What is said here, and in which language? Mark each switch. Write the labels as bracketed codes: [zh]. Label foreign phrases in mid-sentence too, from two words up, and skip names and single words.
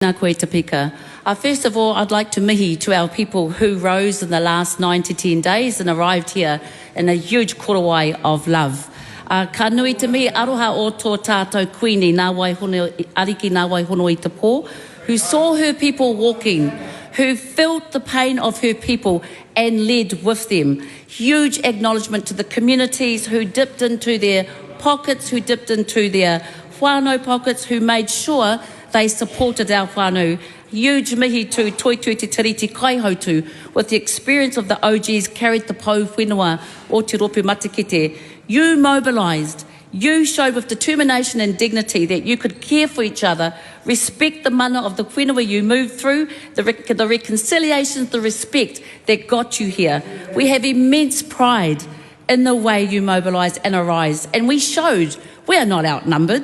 [mi] Tēnā koe te pika. [en] First of all, I'd like to mihi to our people who rose in the last 9 to 10 days and arrived here in a huge korowai of love. [mi] Ka nui te mihi aroha o tō tātou kuini, nā waihono, ariki nā waihono i te pō, [en] who saw her people walking, who felt the pain of her people and led with them. Huge acknowledgement to the communities who dipped into their pockets, who dipped into their whānau pockets, who made sure they supported our whānau. Huge mihi to Toitū Te Tiriti Kaihautu, with the experience of the OGs carried the [mi] pou whenua o te ropu matikete. [en] You mobilised. You showed with determination and dignity that you could care for each other, respect the mana of the whenua you moved through, the reconciliations, the respect that got you here. We have immense pride in the way you mobilised and arise, and we showed we are not outnumbered.